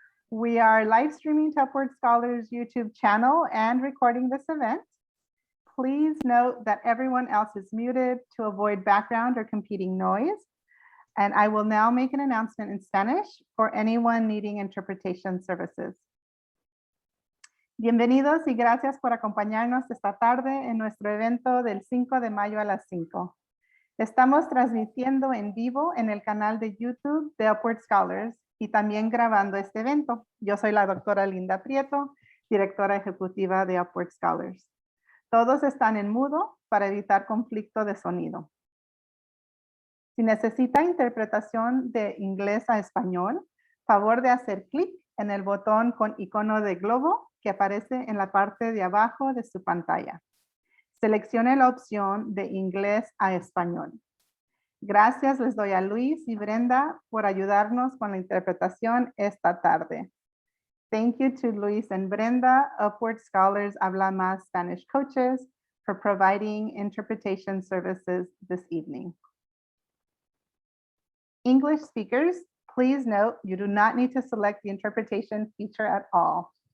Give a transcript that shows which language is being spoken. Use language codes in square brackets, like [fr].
[en] We are live streaming to Upward Scholars YouTube channel and recording this event. Please note that everyone else is muted to avoid background or competing noise. And I will now make an announcement in Spanish for anyone needing interpretation services. [es] Bienvenidos y gracias por acompañarnos esta tarde en nuestro evento del 5 de mayo a las 5. Estamos transmitiendo en vivo en el canal de YouTube de Upward Scholars y también grabando este evento. Yo soy la doctora Linda Prieto, directora ejecutiva de Upward Scholars. Todos están en mudo para evitar conflicto de sonido. Si necesita interpretación de inglés a español, favor de hacer clic en el botón con icono de globo que aparece en la parte de abajo de su pantalla. Seleccione la opción de inglés a español. Gracias les doy a Luis y Brenda por ayudarnos con la interpretación esta tarde. [en] Thank you to Luis and Brenda, Upward Scholars Habla Más Spanish coaches, for providing interpretation services this evening. English speakers, please note you do not need to select the interpretation feature at all.